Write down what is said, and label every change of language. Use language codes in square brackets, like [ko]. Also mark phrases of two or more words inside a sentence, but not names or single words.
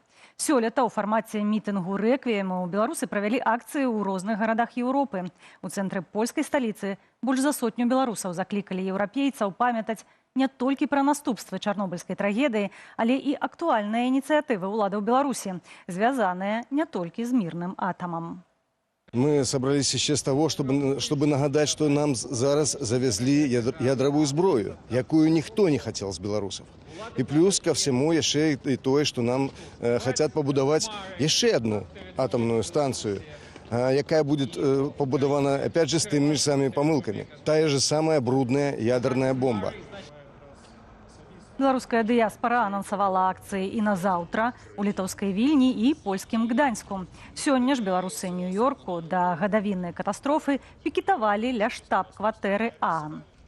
[be] Сёлета ў фармаце мітынгу рэквіему беларусы правялі акцыі ў розных гарадах Еўропы. У цэнтры польскай сталіцы больш за сотню беларусаў заклікалі еўрапейцаў памятаць не толькі пра наступствы чарнобыльскай трагедыі, але і актуальныя ініцыятывы ўладаў Беларусі, звязаныя не толькі з мірным атамам. [ru] Мы собрались еще с того, чтобы нагадать, что нам зараз завезли [be] ядровую зброю, якую [ru] никто не хотел с белорусов. И плюс ко всему еще и то, что нам хотят побудовать еще одну атомную станцию, якая будет побудована, опять же, с теми же самыми помылками. Та же самая брудная ядерная бомба. [be] Беларуская дыяспара анансавала акцыі і на заўтра у літоўскай Вільні і польскім Гданьску. Сёння ж беларусы Нью-Йорку да гадавіннай катастрофы пікетавалі ля штаб-кватэры ААН.